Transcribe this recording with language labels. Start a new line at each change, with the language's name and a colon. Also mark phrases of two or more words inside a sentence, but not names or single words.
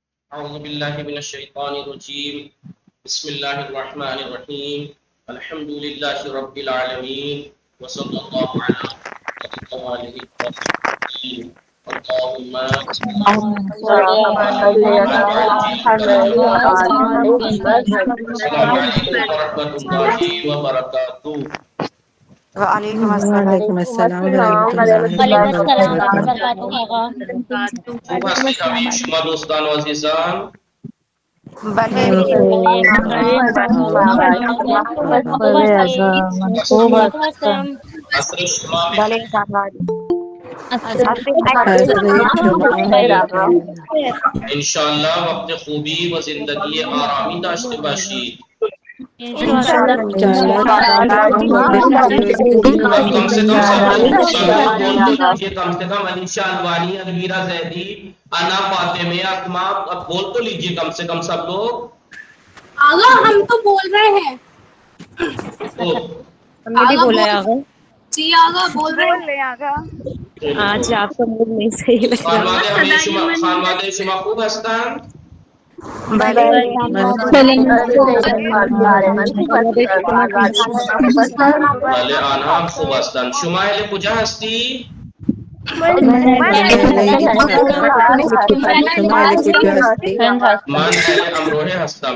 Arabic: أعوذ بالله من الشيطان الرجيم بسم الله الرحمن الرحيم الحمد لله رب العالمين وصلى الله على محمد وآله وصحبه اللهم السلام عليكم ورحمة الله وبركاته. وعلیکم وعلیکم السلام ورحمۃ اللہ وعلیکم السلام ورحمۃ اللہ وبرکاتہ. وبرکاتہ.
Persian: خوب هستی حبیب شما دوستان و عزیزان. بلے عصر شما بلے انشاءاللہ وقت خوبی و زندگی آرامی داشته باشید.
Urdu: کم سے کم سب لوگ بول تو لیجیے، کم سے کم انیشا، الوانی، الویرا، زیدی، انا، فاطمہ، اسما، اب بول تو لیجیے کم سے کم سب لوگ. آغا ہم تو بول رہے ہیں. ہم نے بھی بولا ہے آغا. جی آغا بول رہے ہیں آغا. آج آپ کا موڈ نہیں صحیح لگ رہا.
Persian: خانواده شما خوب هستند؟ بلے بله آنها هم خوب هستند. شما اهل کجا هستی؟ من اهل امروهه هستم.